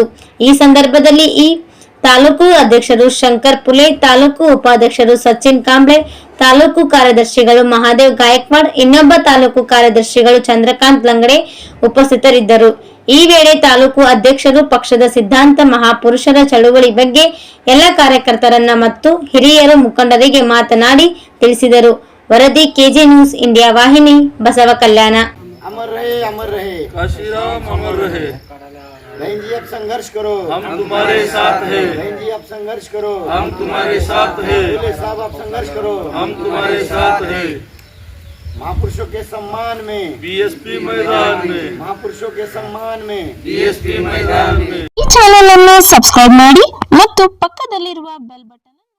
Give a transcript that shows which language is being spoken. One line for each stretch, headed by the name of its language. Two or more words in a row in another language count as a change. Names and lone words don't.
Kannada: ಈ ಸಂದರ್ಭದಲ್ಲಿ ತಾಲೂಕು ಅಧ್ಯಕ್ಷರು ಶಂಕರ್ ಪುಲೆ, ತಾಲೂಕು ಉಪಾಧ್ಯಕ್ಷರು ಸಚಿನ್ ಕಾಂಬ್ಳೆ, ತಾಲೂಕು ಕಾರ್ಯದರ್ಶಿಗಳು ಮಹಾದೇವ್ ಗಾಯಕ್ವಾಡ್, ಇನ್ನೊಬ್ಬ ತಾಲೂಕು ಕಾರ್ಯದರ್ಶಿಗಳು ಚಂದ್ರಕಾಂತ್ ಲಂಗಡೆ ಉಪಸ್ಥಿತರಿದ್ದರು. ಈ ವೇಳೆ ತಾಲೂಕು ಅಧ್ಯಕ್ಷರು ಪಕ್ಷದ ಸಿದ್ಧಾಂತ, ಮಹಾಪುರುಷರ ಚಳುವಳಿ ಬಗ್ಗೆ ಎಲ್ಲ ಕಾರ್ಯಕರ್ತರನ್ನ ಮತ್ತು ಹಿರಿಯರ ಮುಖಂಡರಿಗೆ ಮಾತನಾಡಿ ತಿಳಿಸಿದರು. ವರದಿ ಕೆಜೆ ನ್ಯೂಸ್ ಇಂಡಿಯಾ ವಾಹಿನಿ, ಬಸವಕಲ್ಯಾಣ.
Hindi: अमर रहे अमर रहे काशीराम अमर रहे। बहन जी अब संघर्ष करो, हम तुम्हारे साथ हैं। बहन जी अब संघर्ष करो, हम तुम्हारे साथ हैं। बोले साहब अब संघर्ष करो, हम तुम्हारे साथ हैं। महापुरुषों के सम्मान में बीएसपी मैदान में, महापुरुषों के सम्मान में बीएसपी मैदान में।
Kannada: ಈ ಚಾನೆಲ್ ಅನ್ನು ಸಬ್ಸ್ಕ್ರೈಬ್ ಮಾಡಿ ಮತ್ತು ಪಕ್ಕದಲ್ಲಿರುವ ಬೆಲ್ ಬಟನ್